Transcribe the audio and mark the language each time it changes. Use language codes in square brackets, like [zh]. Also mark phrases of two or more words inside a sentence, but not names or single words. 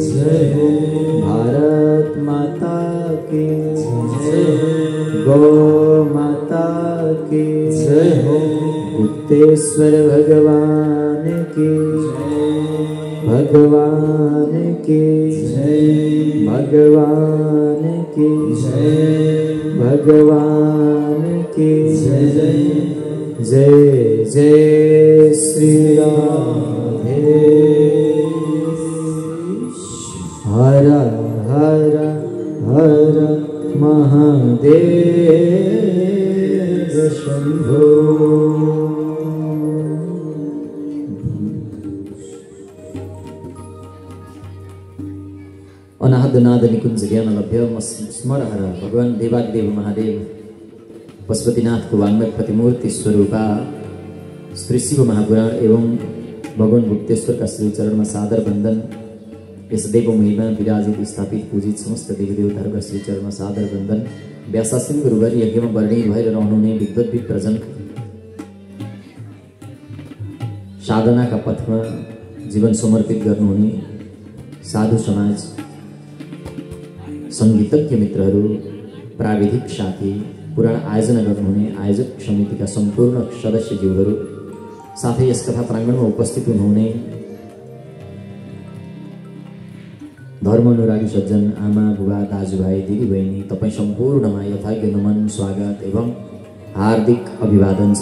[hi] भारत माता की गौ माता की गुप्तेश्वर भगवान की भगवान की भगवान की भगवान की जय जय श्री राधे। हर हर हर महादेव शंभो। [ne] अनाहद नाद निकुंज ज्ञान लभ्य स्मर हर भगवान देवादिदेव महादेव पशुपतिनाथ को वांग्मय प्रतिमूर्ति स्वरूपा श्री शिव महापुराण एवं भगवान गुप्तेश्वर का श्री चरण में सादर बंदन। यस देव महिमा विराजित स्थापित पूजित समस्त देवी देवताहरूका श्री चरण में सादर बंदन। व्यासासीन गुरुवर यज्ञ में वर्णी भएर रहनुहुने विद्वत विप्रजन साधना का पथ में जीवन समर्पित गर्नुहुने साधु समाज संगीतज्ञ मित्रहरू प्राविधिक साथी पुराण आयोजना गर्नुहुने आयोजक समितिका सम्पूर्ण सदस्यज्यूहरू साथै यस कथा प्राङ्गणमा उपस्थित हुनुहुने धर्मानुरागी सज्जन आमा बुबा दाजुभाइ दिदीबहिनी तपाई सम्पूर्णमा यथायोग्य नमन स्वागत एवं हार्दिक अभिवादन छ।